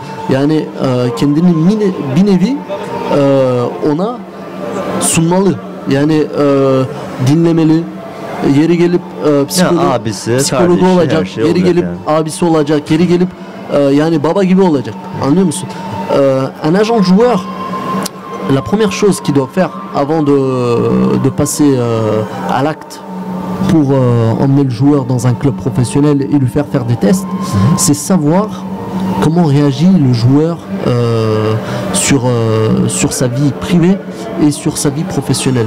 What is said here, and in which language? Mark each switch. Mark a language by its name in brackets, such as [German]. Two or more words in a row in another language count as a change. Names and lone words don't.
[Turkish] Yani kendini bir nevi ona sunmalı. Yani dinlemeli. Yeri gelip psikologu olacak. Şey yeri gelip yani. Abisi olacak. Yeri gelip yani baba gibi olacak. Anlıyor musun? [French] Un agent joueur, la première chose qu'il doit faire avant de passer à l'acte pour emmener le joueur dans un club professionnel et lui faire des tests, c'est savoir comment réagit le joueur sur sa vie privée et sur sa vie professionnelle.